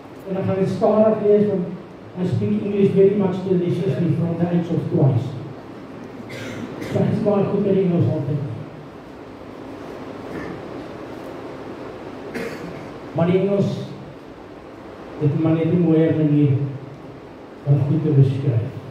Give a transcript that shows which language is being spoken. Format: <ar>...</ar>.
<af>En ek gaan dit stadig lees, want</af> <en>I speak English very much deliciously from the age of twice.</en> <af>So ek is baie goed met Engels altyd. Maar die Engels, dit is maar net die mooie manier om goed te beskryf.</af>